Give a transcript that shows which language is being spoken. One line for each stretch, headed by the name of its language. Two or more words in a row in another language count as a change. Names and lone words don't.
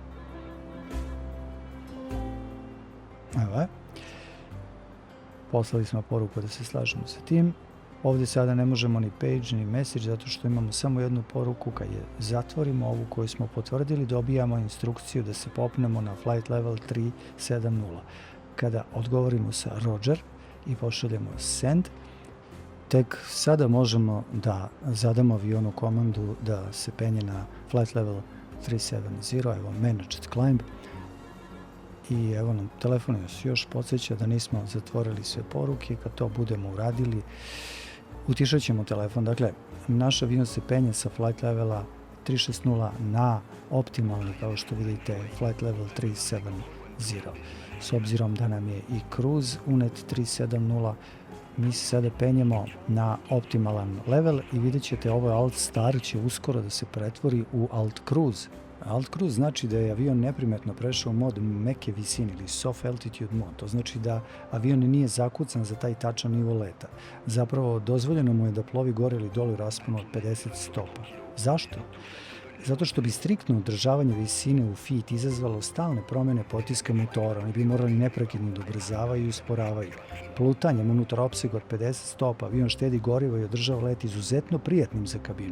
Bosnian: Evo je. Poslali smo poruku da se slažemo sa tim. Ovdje sada ne možemo ni page ni message zato što imamo samo jednu poruku. Kad je zatvorimo ovu koju smo potvrdili, dobijamo instrukciju da se popnemo na
English: flight level
Bosnian: 370. Kada odgovorimo sa Roger i pošaljemo send, tek sada možemo da zadamo avionu komandu da se penje na
English: flight level
Bosnian: 370, evo
English: managed climb.
Bosnian: I evo nam telefon nas još podsjeća da nismo zatvorili sve poruke. Kad to budemo uradili, utišat ćemo telefon. Dakle, naš avion se penje sa
English: flight levela
Bosnian: 360 na optimalni, kao što vidite,
English: flight level 370.
Bosnian: S obzirom da nam je i cruise unet 370, mi se sada penjemo na optimalan level i vidjet ćete ovo Alt Star će uskoro da se pretvori u Alt Cruise. Alt Cruise znači da je avion neprimetno prešao u mod meke visine ili
English: soft altitude
Bosnian: mod. To znači da avion nije zakucan za taj tačan nivo leta. Zapravo dozvoljeno mu je da plovi gore ili dole u rasponu od 50 stopa. Zašto? Zato što bi striktno održavanje visine u feet izazvalo stalne promjene potiska motora. Oni bi morali neprekidno da ubrzavaju i usporavaju. Plutanjem unutar opsega od 50 stopa avion štedi gorivo i održava let izuzetno prijatnim za kabinu.